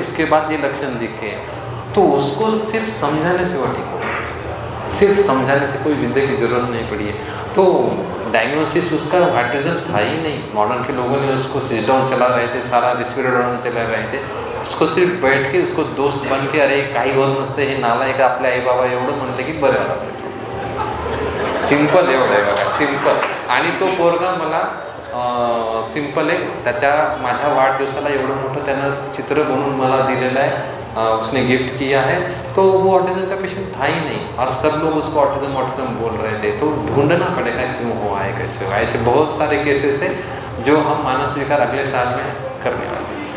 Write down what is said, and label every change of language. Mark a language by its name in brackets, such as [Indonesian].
[Hindi] उसके बाद ये लक्षण दिखे तो उसको सिर्फ समझाने से वो ठीक हो, सिर्फ समझाने से कोई विद्या की जरूरत नहीं पड़ी है। तो डायग्नोसिस उसका हार्टिज्म था ही नहीं। मॉडर्न के लोगों ने उसको सिट डाउन चला रहे थे, सारा रिस्पिरेटर चला रहे थे, उसको सिर्फ बैठ के उसको दोस्त बन के [Marathi] अरे काही होत नसते हे नालायक आपले आई बाबा एवढं म्हणले की बरं वाटलं। सिंपल एवढं आहे बघा, सिंपल। आणि तो पोरगा मला सिंपल आहे, त्याच्या माझ्या वाढदिवसाला एवढं मोठं त्यानं चित्र बनवून मला दिलेलं आहे, [Hindi] उसने गिफ्ट किया है। तो वो ऑटिज्म का पेशेंट था ही नहीं और सब लोग उसको ऑटिज्म बोल रहे थे। तो ढूंढना पड़ेगा क्यों हुआ है, कैसे हुआ। ऐसे बहुत सारे केसेस हैं जो हम मानस विकार अगले साल में करने वाले हैं।